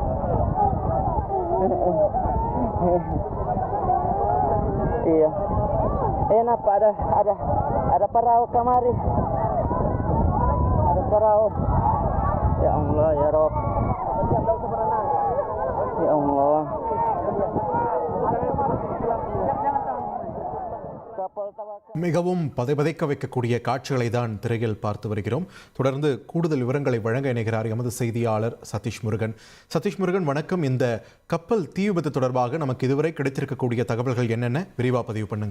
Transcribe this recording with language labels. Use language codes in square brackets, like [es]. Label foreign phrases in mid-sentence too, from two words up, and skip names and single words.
[id] Iya. Kenapa ada perahu kemari? Ada perahu. [ar] يا الله، يا رب. يا الله. [ta] மிகவும் பதைபதைக்க வைக்கக்கூடிய காட்சிகளை தான் திரையில் பார்த்து வருகிறோம். தொடர்ந்து கூடுதல் விவரங்களை வழங்க இணைகிறார் எமது செய்தியாளர் சதீஷ் முருகன். சதீஷ் முருகன், வணக்கம். இந்த கப்பல் தீ விபத்து தொடர்பாக நமக்கு இதுவரை கிடைத்திருக்கக்கூடிய தகவல்கள் என்னென்ன, விரிவா பதிவு பண்ணுங்க.